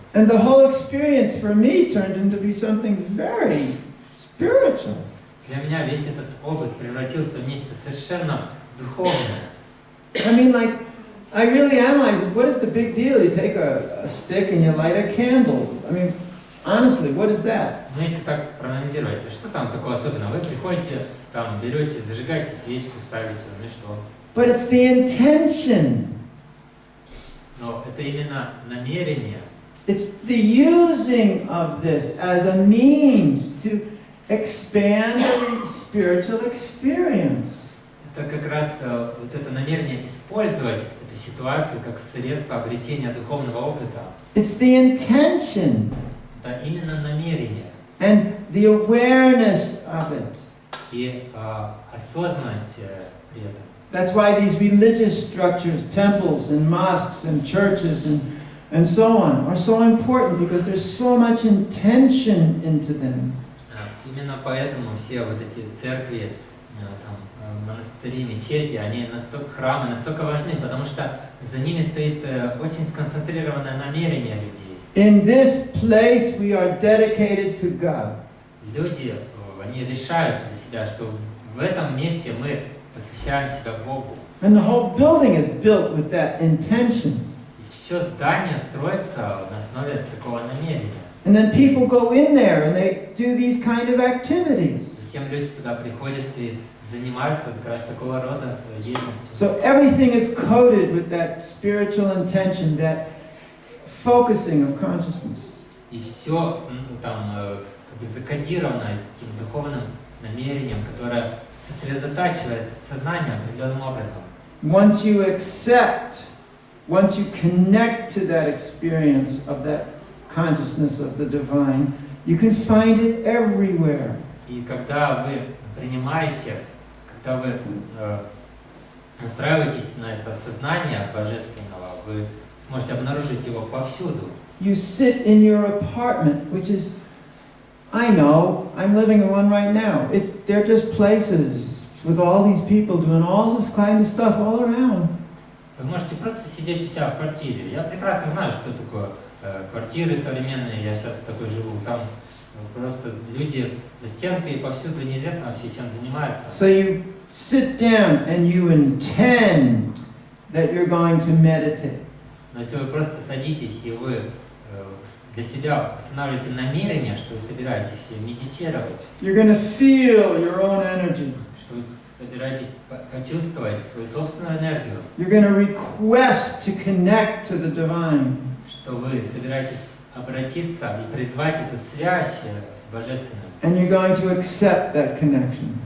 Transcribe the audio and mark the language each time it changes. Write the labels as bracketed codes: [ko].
[en] And the whole experience for me turned into be something very spiritual. [ru] Для меня весь этот опыт превратился в нечто совершенно духовное. [en] I mean, like, I really analyzed it. What is the big deal? You take a stick and you light a candle. I mean, honestly, what is that? [ru] Но если так проанализировать, что там такого особенного? Вы приходите, там, берете, зажигаете свечку, ставите, ну и что? [en] But it's the intention. [ru] Но это именно намерение. [en] It's the using of this as a means to expand the spiritual experience. [ru] Это как раз вот это намерение использовать эту ситуацию как средство обретения духовного опыта. [en] It's the intention [ru] Это именно намерение [en] and the awareness of it. [ru] и осознанность при этом. [en] That's why these religious structures, temples and mosques and churches and so on, are so important because there's so much intention into them. [ru] Именно поэтому все вот эти церкви, там, монастыри, мечети, они храмы настолько важны, потому что за ними стоит очень сконцентрированное намерение людей. [en] In this place we are dedicated to God. [ru] Люди, они решают для себя, что в этом месте мы посвящаем себя Богу. [en] And the whole building is built with that intention. [ru] И все здание строится на основе такого намерения. [en] And then people go in there and they do these kind of activities. [ru] Затем люди туда приходят и занимаются как раз такого рода деятельностью. [en] So everything is coated with that spiritual intention, that focusing of consciousness. [ru] И все там как бы закодировано этим духовным намерением, которое сосредотачивает сознание определенным образом. [en] Once you accept, once you connect to that experience of that consciousness of the divine, you can find it everywhere. [ru] И когда вы принимаете, когда вы настраиваетесь на это сознание божественного, вы сможете обнаружить его повсюду. [en] You sit in your apartment, which is, I know, I'm living in one right now. They're just places with all these people doing all this kind of stuff all around. [ru] Вы можете просто сидеть у себя в квартире. Я прекрасно знаю, что такое квартиры современные, я сейчас такой живу. Там просто люди за стенкой, и повсюду неизвестно вообще, чем занимаются. [en] So you sit down and you intend that you're going to meditate. [ru] Но если вы просто садитесь и вы для себя устанавливаете намерение, что вы собираетесь медитировать, [en] You're going to feel your own energy. [ru] что вы собираетесь почувствовать свою собственную энергию, [en] You're going to request to connect to the divine. [ru] что вы собираетесь обратиться и призвать эту связь с Божественным, [en] And you're going to accept that connection.